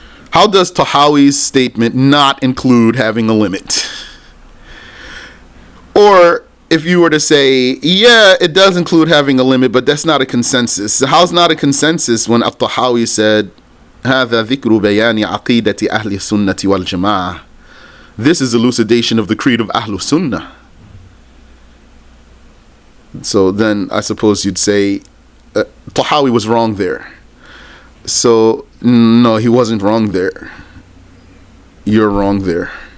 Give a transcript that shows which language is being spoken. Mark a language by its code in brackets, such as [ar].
[en] How does Tahawi's statement not include having a limit? Or if you were to say, yeah, it does include having a limit, but that's not a consensus. How's not a consensus when At-Tahawi said [ar] هذا ذكر بيان عقيدة أهل السنة والجماعة. [en] This is elucidation of the creed of Ahlul Sunnah. So then I suppose you'd say Tahawi was wrong there. So no, he wasn't wrong there. You're wrong there.